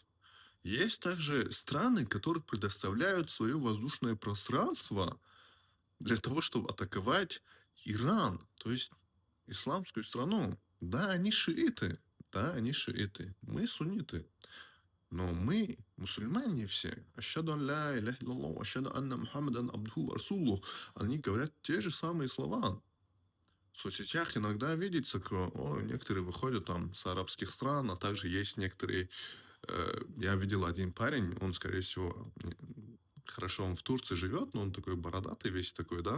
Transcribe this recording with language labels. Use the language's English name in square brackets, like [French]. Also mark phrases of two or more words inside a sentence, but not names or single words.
[Russian] Есть также страны, которые предоставляют свое воздушное пространство для того, чтобы атаковать Иран, то есть исламскую страну. Да, они шииты. Да, они шииты. Мы сунниты. Но мы мусульмане все. [Arabic] أشهد أن لا إله إلا الله، أشهد أن محمدا عبده ورسوله. [Russian] Они говорят те же самые слова. В соцсетях иногда видится, некоторые выходят там с арабских стран, а также есть некоторые. Я видел один парень, он, скорее всего, хорошо, он в Турции живет, но он такой бородатый весь такой, да.